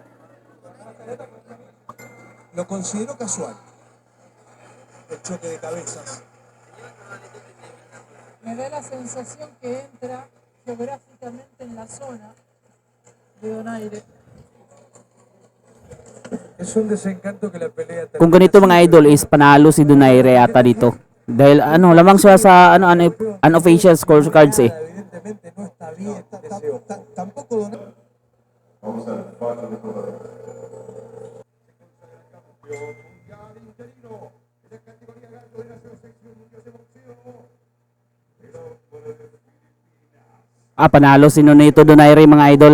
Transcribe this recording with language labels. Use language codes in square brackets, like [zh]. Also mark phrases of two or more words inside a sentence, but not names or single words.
[es] Lo consideró casual. El choque de cabezas. me da la sensación que entra geográficamente en la zona de Donaire. Es un desencanto que la pelea [tl] Kung ganito mga idol is panalo si Donaire ata dito. Dahil lamang siya sa [en] unofficial scorecards [tl] eh. [es] evidentemente no está bien. Tampoco Donaire. [tl] Panalo si Nonito Donaire mga idol.